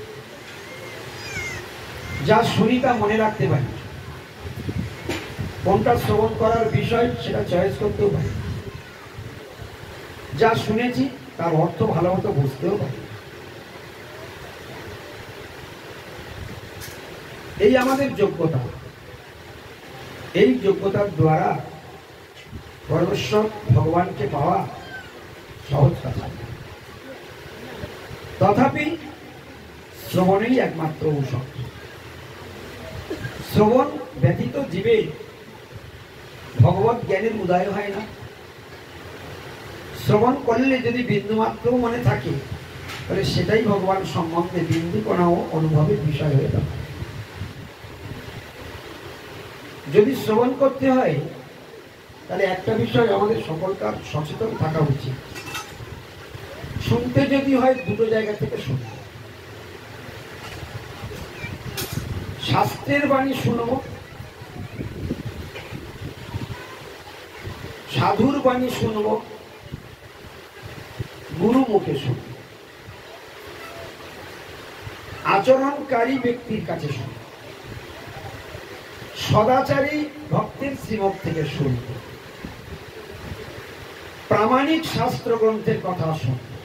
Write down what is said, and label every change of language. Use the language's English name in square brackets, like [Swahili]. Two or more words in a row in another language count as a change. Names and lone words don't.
[Bangla] যা শুনি তা মনে রাখতে পারি, কোনটা শ্রবণ করার বিষয় সেটা চয়েস করতেও পারি, যা শুনেছি তার অর্থ ভালোমতো বুঝতেও পারি। এই আমাদের যোগ্যতা। এই যোগ্যতার দ্বারা পরমেশ্বর ভগবানকে পাওয়া সহজ কথা। তথাপি শ্রবণই একমাত্র ঔষধ। শ্রবণ ব্যতীত জীবে ভগবত জ্ঞানের উদয় হয় না। শ্রবণ করলে যদি বিন্দুমাত্র মনে থাকে তাহলে সেটাই ভগবান সম্বন্ধে বিন্দুকণাও অনুভবের বিষয় হয়ে दाঁড়ায়। যদি শ্রবণ করতে হয় তাহলে একটা বিষয় আমাদের সকলকার সচেতন থাকা উচিত। শুনতে যদি হয় দুটো জায়গা থেকে শুনবো। শাস্ত্রের বাণী শুনবো, সাধুর বাণী শুনবো, গুরু মুখে শুনবো, আচরণকারী ব্যক্তির কাছে শুনবো, সদাচারী ভক্তের শ্রীমত থেকে শুনবো, প্রামাণিক শাস্ত্র গ্রন্থের কথা শুনবো।